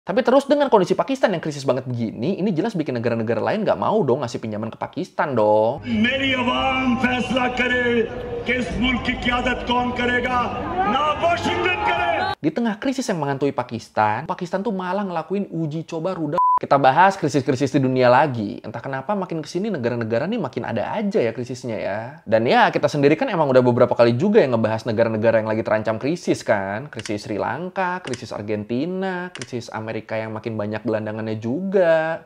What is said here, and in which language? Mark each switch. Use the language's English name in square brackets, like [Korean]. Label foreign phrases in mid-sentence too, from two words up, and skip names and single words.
[Indonesian] Tapi terus dengan kondisi Pakistan yang krisis banget begini, ini jelas bikin negara-negara lain nggak mau dong ngasih pinjaman ke Pakistan dong. [Urdu] میری عوام فیصلہ کرے کہ اس ملک کی قیادت کون کرے گا، نہ واشنگٹن کرے. [Indonesian] Di tengah krisis yang menghantui Pakistan, Pakistan tuh malah ngelakuin uji coba rudal. Kita bahas krisis-krisis di dunia lagi. Entah kenapa makin kesini negara-negara nih makin ada aja ya krisisnya ya. Dan ya kita sendiri kan emang udah beberapa kali juga yang ngebahas negara-negara yang lagi terancam krisis kan. Krisis Sri Lanka, krisis Argentina, krisis Amerika yang makin banyak gelandangannya juga.